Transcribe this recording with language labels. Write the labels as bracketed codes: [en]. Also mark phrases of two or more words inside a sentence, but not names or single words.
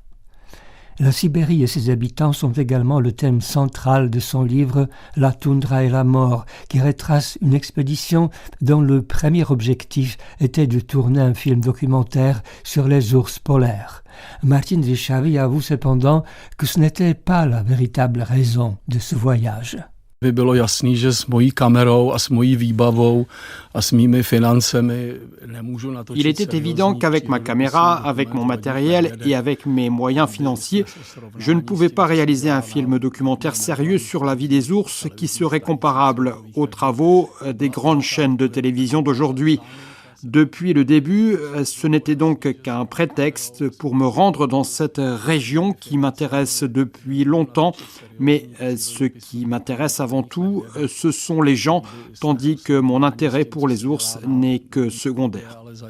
[fr] La Sibérie et ses habitants sont également le thème central de son livre La toundra et la mort, qui retrace une expédition dont le premier objectif était de tourner un film documentaire sur les ours polaires. Martin Ryšavý avoue cependant que ce n'était pas la véritable raison de ce voyage. [cs] By bylo jasný, že s mojí kamerou a s mojí výbavou a s mými financemi nemůžu natočit. [fr] Il était évident qu'avec ma caméra, avec mon matériel et avec mes moyens financiers, je ne pouvais pas réaliser un film documentaire sérieux sur la vie des ours qui serait comparable aux travaux des grandes chaînes de télévision d'aujourd'hui. Depuis le début, ce n'était donc qu'un prétexte pour me rendre dans cette région qui m'intéresse depuis longtemps, mais ce qui m'intéresse avant tout, ce sont les gens, tandis que mon intérêt pour les ours n'est que secondaire.